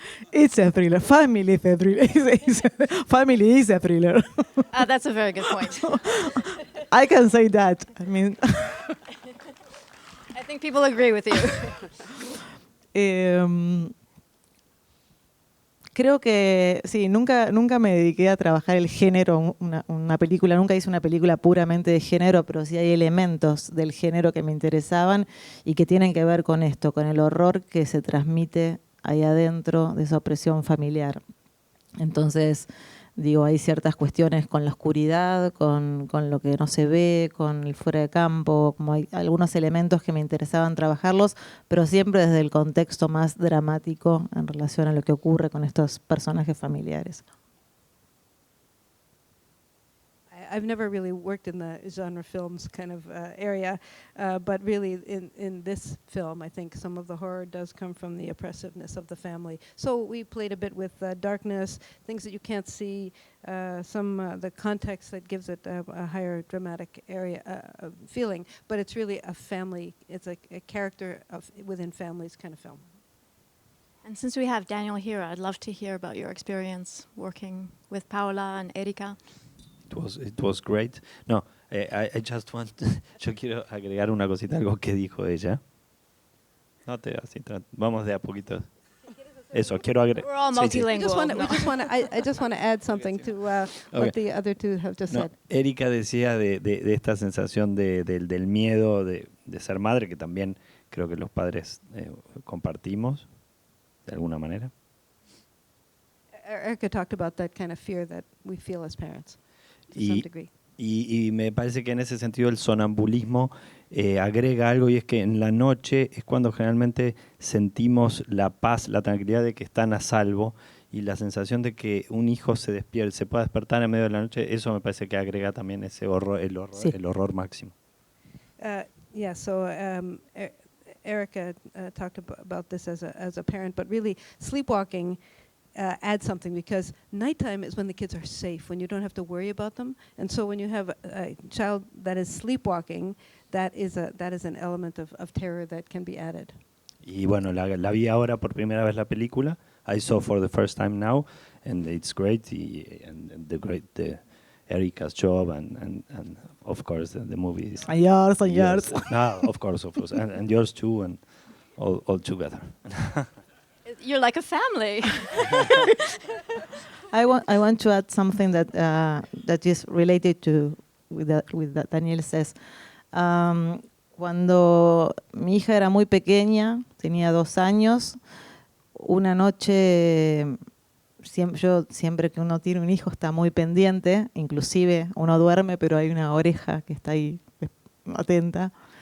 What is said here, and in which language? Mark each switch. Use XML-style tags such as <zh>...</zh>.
<en>It's a thriller. Family is a thriller. Family is a thriller. That's a very good point. I can say that. I mean, I think people agree with you.</en> <es>Creo que sí, nunca me dediqué a trabajar el género, una película, nunca hice una película puramente de género, pero sí hay elementos del género que me interesaban y que tienen que ver con esto, con el horror que se transmite ahí adentro de esa opresión familiar. Entonces, Digo, hay ciertas cuestiones con la oscuridad, con lo que no se ve, con el fuera de campo, como hay algunos elementos que me interesaban trabajarlos, pero siempre desde el contexto más dramático en relación a lo que ocurre con estos personajes familiares.</es> <en>I've never really worked in the genre films kind of area, but really in this film, I think some of the horror does come from the oppressiveness of the family. So we played a bit with darkness, things that you can't see, the context that gives it a higher dramatic area feeling, but it's really a family, it's a character within families kind of film. And since we have Daniel here, I'd love to hear about your experience working with Paula and Érica. It was great. No, I just want.</en> <es>Yo quiero agregar una cosita, algo que dijo ella. No te así, vamos de a poquito. Eso, quiero agregar.</es> <en>We're all multilingual. I just want to add something to what the other two have just said.</en> <es>Érica decía de esta sensación del miedo de ser madre, que también creo que los padres compartimos de alguna manera.</es> <en>Érica talked about that kind of fear that we feel as parents. To some degree.</en> <es>Y me parece que en ese sentido el sonambulismo agrega algo, y es que en la noche es cuando generalmente sentimos la paz, la tranquilidad de que están a salvo, y la sensación de que un hijo se pueda despertar en medio de la noche. Eso me parece que agrega también ese horror, el horror máximo.</es> <en>So Érica talked about this as a parent, but really sleepwalking add something, because nighttime is when the kids are safe, when you don't have to worry about them. And so when you have a child that is sleepwalking, that is an element of terror that can be added.</en> <es>Y bueno, la vi ahora por primera vez la película.</es> <en>I saw for the first time now, and it's great. And the Érica's job, and of course the movie is. And yours. No, of course, and yours too, and all together. You're like a family. I want to add something that is related to with that Daniel says.</en> <es>Cuando mi hija era muy pequeña, tenía 2 años, una noche, siempre que uno tiene un hijo está muy pendiente, inclusive uno duerme, pero hay una oreja que está ahí atenta.</es>